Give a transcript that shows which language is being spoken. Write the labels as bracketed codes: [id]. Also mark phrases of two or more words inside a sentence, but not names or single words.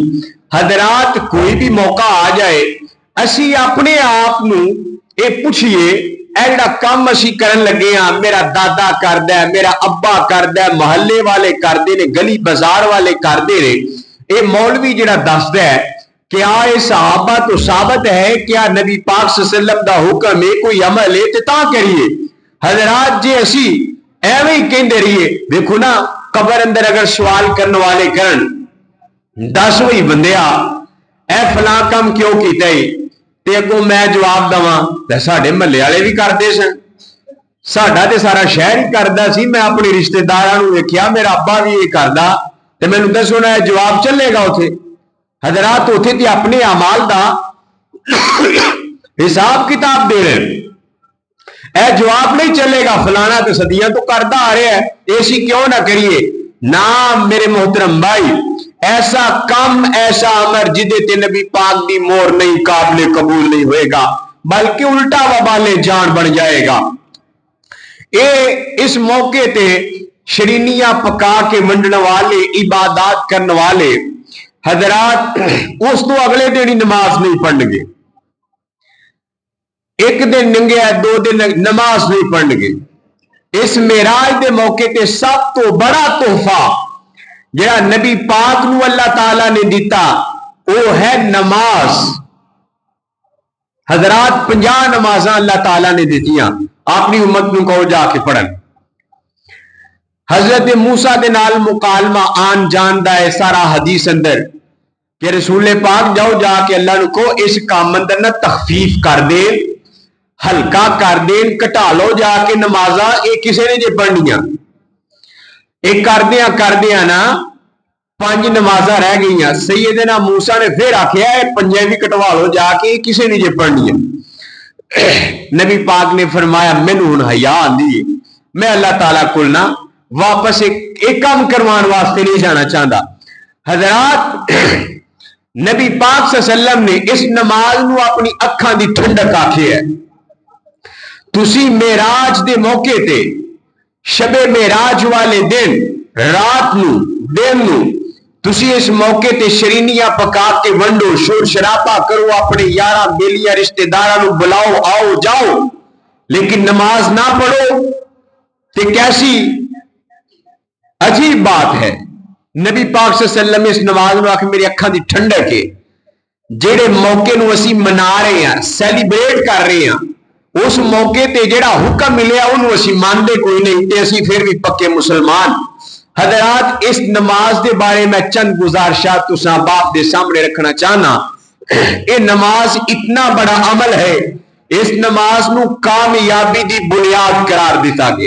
[pa] حضرات، کوئی بھی موقع آ جائے، اسی اپنے آپ نوں یہ پوچھیے، ایڑا کام اسی کرن لگے ہاں، میرا دادا کردا ہے، میرا ابا کردا ہے، محلے والے کردے نے، گلی بازار والے کردے نے، یہ مولوی جیہڑا دسدا ہے کیا یہ صحابہ تو ثابت ہے، کیا نبی پاک [ar] صلی اللہ علیہ وسلم [pa] دا حکم ہے، کوئی عمل ہے تے تاں کریے. حضرات، جے اسی ایویں ہی کہندے رہیے، دیکھو نا قبر اندر اگر سوال کرنے والے کرن، 10 وہی بندیا اے فلاں کام کیوں کیتا ہے، تے اگوں میں جواب دواں ساڈے محلے والے بھی کرتے سن، ساڈا تے سارا شہر ہی کردا سی، میں اپنے رشتہداراں نوں ویکھیا میرا ابا بھی یہ کردا، تے مینوں دسو نا جواب چلے گا اوتھے. حضرات، اوتھے تے اپنے اعمال دا حساب کتاب دے رہے، اے جواب نہیں چلے گا. فلانا تو صدیاں تو کرتا آ رہا ہے، ایسی کیوں نا کریے. نا میرے محترم بھائی، ایسا کم، ایسا امر جیدے تے نبی پاک دی مہر نہیں، قابلِ قبول نہیں ہوئے گا، بلکہ الٹا وبالِ جان بن جائے گا. یہ اس موقعے تے شرینیاں پکا کے ونڈنے والے، عبادت کرنے والے, حضرات اس تو اگلے دن ہی نماز نہیں پڑھن گے، ایک دن ننگیا 2 دن نماز نہیں پڑھن گے۔ اس معراج دے موقع تے سب تو بڑا تحفہ جڑا نبی پاک نو اللہ تعالی نے دیتا وہ ہے نماز۔ حضرات 50 نمازاں اللہ تعالی نے دیتیاں، اپنی امت نو کہو جا کے پڑھن۔ حضرت موسیٰ دے نال مکالمہ آن جان دا ہے سارا حدیث اندر کہ رسول پاک جاؤ جا کے اللہ نو کو اس کام اندر نہ تخفیف کر دے، ہلکا کر دے، کٹا لو جا کے نمازاں یہ کسے نے جے پڑھنیاں۔ ایک کردیاں نا 5 نمازاں رہ گئیاں، سیدنا موسیٰ نے پھر آکھیا ہے 5 بھی کٹوا لو جا کے کسے نے جے پڑھنیاں۔ نبی پاک نے فرمایا مینوں ہن حیا آندی ہے، میں اللہ تعالیٰ کول نہ واپس ایک کام کروان واسطے نہیں جانا چاہتا۔ حضرات نبی پاک [ar] صلی اللہ علیہ وسلم [pa] نے اس نماز نو اپنی اکھاں دی ٹھنڈک آکھی ہے۔ تسی معراج دے موقع تے شب معراج والے دن رات نو دن نو تسی اس موقع تے شرینیاں پکا کے ونڈو، شور شرابہ کرو، اپنے یاراں بیلیاں رشتہ داراں نو بلاؤ، آؤ جاؤ، لیکن نماز نہ پڑھو تے کیسی عجیب بات ہے۔ نبی پاک [ar] صلی اللہ علیہ وسلم [pa] اس نماز نو آکھ میری اکھاں دی ٹھنڈک ہے، جڑے موقع نو اسی منا رہے ہیں، سیلیبریٹ کر رہے ہیں، اس موقع تے جڑا حکم ملیا انہوں اسی ماندے کوئی نہیں تے اسی پھر بھی پکے مسلمان۔ حضرات اس نماز دے بارے میں چند گزارشات تساں باپ دے سامنے رکھنا چاہنا۔ یہ نماز اتنا بڑا عمل ہے، اس نماز نو کامیابی دی بنیاد قرار دیتا گیا۔